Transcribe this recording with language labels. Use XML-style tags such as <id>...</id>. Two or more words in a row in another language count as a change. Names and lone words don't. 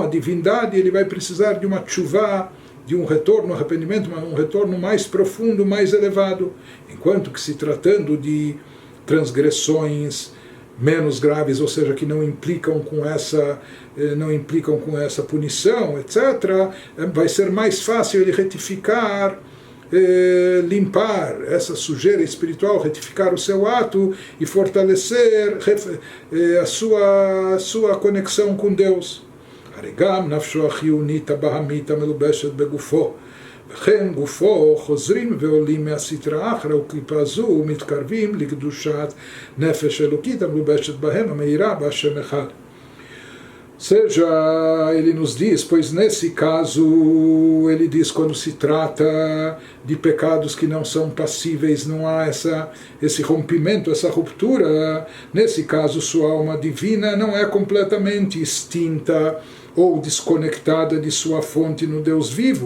<pt>a divindade, ele vai precisar de uma tshuvá, de um retorno, um arrependimento, um retorno mais profundo, mais elevado, enquanto que se tratando de transgressões menos graves, ou seja, que não implicam com essa punição, etc., vai ser mais fácil ele retificar, limpar essa sujeira espiritual, retificar o seu ato e fortalecer a sua conexão com Deus.</pt> <he>הרי גם נפשו החיונית הבהמית המלובשת בגופו, וכן גופו חוזרים ועולים מהסטרא אחרא וקליפה זו ומתקרבים לקדושת נפש אלוקית המלובשת בהם המאירה בהשם אחד.</he> <pt>Seja, ele nos diz, pois nesse caso, ele diz quando se trata de pecados que não são passíveis, não há esse rompimento, essa ruptura, nesse caso sua alma divina não é completamente extinta ou desconectada de sua fonte no Deus vivo.</pt>